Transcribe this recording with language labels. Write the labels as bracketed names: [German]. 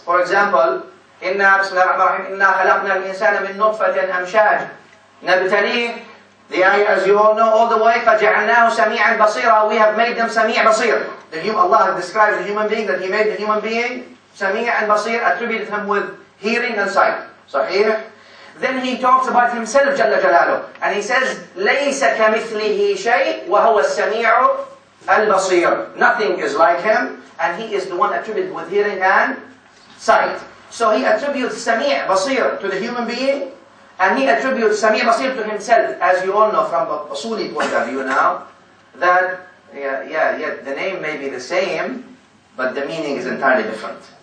[English] For example, [Arabic] Inna khalaqna al-insana min nutfatin amshaj. [English] Nabtali, the ayah, as you all know, all the way, [Arabic] فَجَعَلْنَاهُ سَمِيعًا بَصِيرًا. [English] We have made them Sami' Basir. Allah describes the human being, that He made the human being Sami' and Basir, attributed him with hearing and sight. Sahih. Then He talks about Himself, Jalla Jalaluhu. And He says, [Arabic] لَيْسَ كَمِثْلِهِ شَيْءٍ وَهُوَ السَّمِيعُ الْبَصِيرُ. [English] Nothing is like Him, and He is the one attributed with hearing and sight. So He attributes Sami' Basir to the human being, and He attributes Sami' Basir to Himself. As you all know from a Usuli point of view now, that the name may be the same, but the meaning is entirely different.